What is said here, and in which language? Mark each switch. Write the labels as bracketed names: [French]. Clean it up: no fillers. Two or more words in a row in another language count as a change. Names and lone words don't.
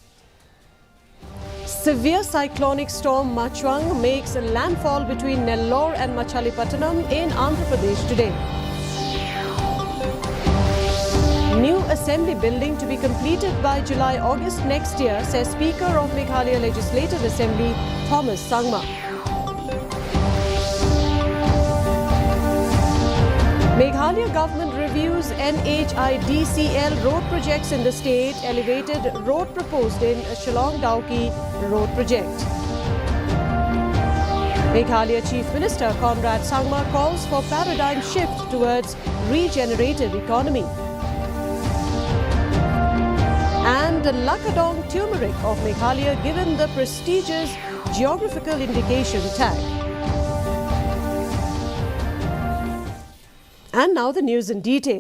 [English] Severe cyclonic storm Machwang makes a landfall between Nellore and Machilipatnam in Andhra Pradesh today. New assembly building to be completed by July-August next year, says Speaker of Meghalaya Legislative Assembly Thomas Sangma. Meghalaya government reviews NHIDCL road projects in the state. Elevated road proposed in Shillong-Dauki road project. Meghalaya Chief Minister Conrad Sangma calls for paradigm shift towards regenerative economy. And Lakadong turmeric of Meghalaya given the prestigious geographical indication tag. And now the news in detail.